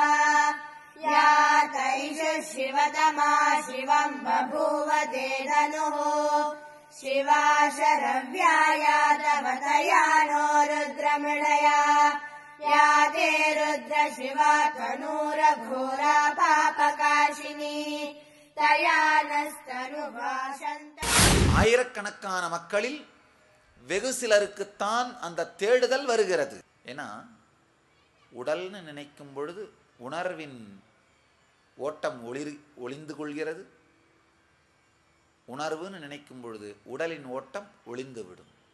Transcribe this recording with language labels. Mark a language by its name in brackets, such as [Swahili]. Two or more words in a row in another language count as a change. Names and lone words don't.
[Sanskrit] या तैषु शिवतमा शिवम् बभूव ते धनुः शिवा शरव्याया तव तया नो रुद्रमृडया। या ते रुद्र शिवा तनूरघोरा पापकाशिनी तया नस्तनुभाषन्त। [Tamil] ஆயிரக்கணக்கான மக்களில் வெகு சிலருக்குத்தான் அந்த தேடுதல் வருகிறது. ஏன்னா உடல்னு நினைக்கும் பொழுது உணர்வின் ஓட்டம் ஒளிந்து கொள்கிறது. உணர்வுன்னு நினைக்கும் பொழுது உடலின் ஓட்டம் ஒளிந்து விடும்.